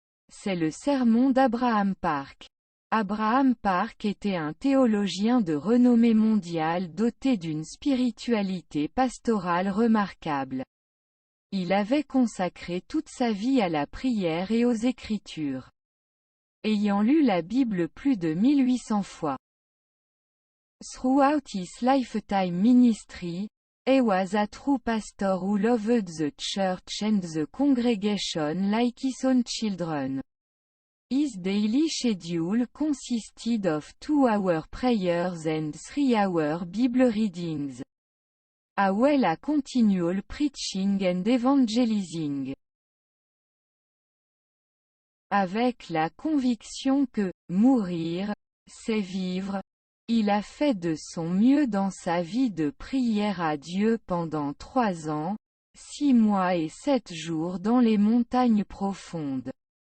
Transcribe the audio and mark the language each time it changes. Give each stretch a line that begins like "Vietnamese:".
French: C'est le sermon d'Abraham Park. Abraham Park était un théologien de renommée mondiale doté d'une spiritualité pastorale remarquable. Il avait consacré toute sa vie à la prière et aux Écritures. Ayant lu la Bible plus de 1800 fois.
English: Throughout his lifetime ministry, he was a true pastor who loved the church and the congregation like his own children. His daily schedule consisted of 2-hour prayers and 3-hour Bible readings, as well as continual preaching and evangelizing.
French: Avec la conviction que « mourir, c'est vivre », il a fait de son mieux dans sa vie de prière à Dieu pendant 3 ans, 6 mois et 7 jours dans les montagnes profondes.